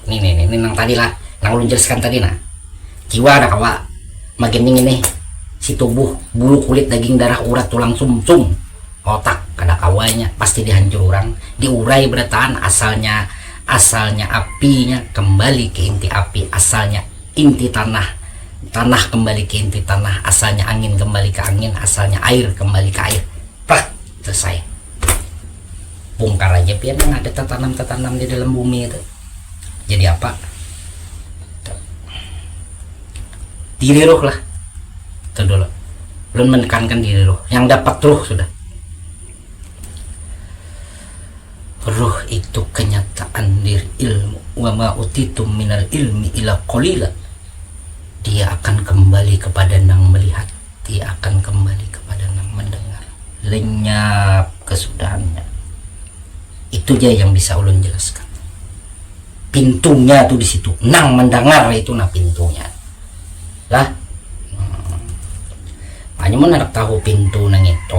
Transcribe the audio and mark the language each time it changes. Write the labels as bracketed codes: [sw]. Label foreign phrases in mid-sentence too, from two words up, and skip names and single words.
[bjn] Ini nang tadi lah, nang ulun jelaskan tadi nah. Jiwa ada kawa. Makin ini si tubuh, bulu kulit, daging, darah, urat, tulang, sumsum, otak kada kawanya pasti dihancur orang, diurai berataan asalnya apinya kembali ke inti api, asalnya inti tanah tanah kembali ke inti tanah, asalnya angin kembali ke angin, asalnya air kembali ke air. Prak, selesai. Bongkar aja pian yang ada tertanam di dalam bumi itu. Jadi apa? Diri ruh lah. Itu dulu. Belum menekankan diri ruh. Yang dapat ruh sudah. Ruh itu kenyataan diri ilmu. [ar] وما أوتيتم من العلم إلا قليلا. [bjn] Dia akan kembali kepada nang melihat. Dia akan kembali kepada nang mendengar. Lenyap kesudahannya. Itu aja yang bisa ulun jelaskan. Pintunya tuh di situ. Nang mendengar itu nah pintunya. Lah, hanya menarik tahu pintu nang itu.